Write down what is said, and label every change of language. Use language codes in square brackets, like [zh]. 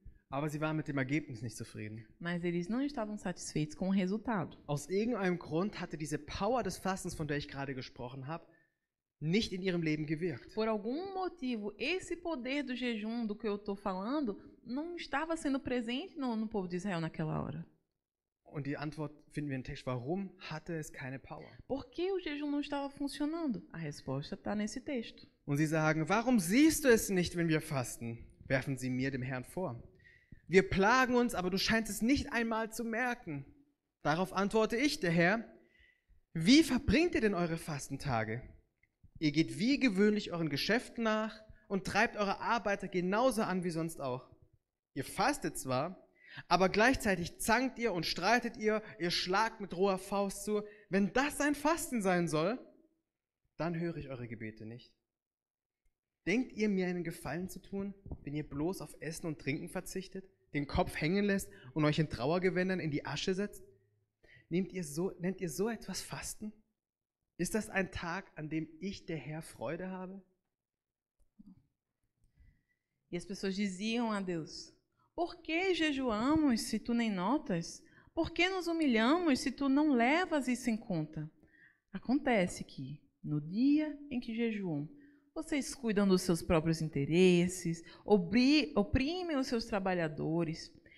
[de] aber sie waren mit dem Ergebnis nicht zufrieden. [pt] mas eles não estavam satisfeitos com o resultado. [de] Aus irgendeinem Grund hatte diese Power des Fastens, von der ich gerade gesprochen habe, nicht in ihrem Leben gewirkt. [pt] Por algum motivo, esse poder do jejum do que eu estou falando não estava sendo presente no povo de Israel naquela hora. [de] Und die Antwort finden wir im Text. Warum hatte es keine Power? [pt] Por que o jejum não estava funcionando? A resposta está nesse texto. [de] Und sie sagen, warum siehst du es nicht, wenn wir fasten? Werfen sie mir, dem Herrn, vor. Wir plagen uns, aber du scheinst es nicht einmal zu merken. Darauf antworte ich, der Herr, wie verbringt ihr denn eure Fastentage? Ihr geht wie gewöhnlich euren Geschäften nach und treibt eure Arbeiter genauso an wie sonst auch. Ihr fastet zwar, aber gleichzeitig zankt ihr und streitet ihr schlagt mit roher Faust zu. Wenn das ein Fasten sein soll, dann höre ich eure Gebete nicht. Denkt ihr, mir einen Gefallen zu tun, wenn ihr bloß auf Essen und Trinken verzichtet, den Kopf hängen lässt und euch in Trauergewändern in die Asche setzt? Nennt ihr so etwas Fasten? Ist das ein Tag, an dem ich, der Herr, Freude habe? [pt] E as pessoas diziam a Deus: por que jejuamos se tu nem notas? Por que nos humilhamos se tu não levas isso em conta? Acontece que, no dia em que jejuam, vocês cuidam dos seus próprios interesses, oprimem os seus trabalhadores.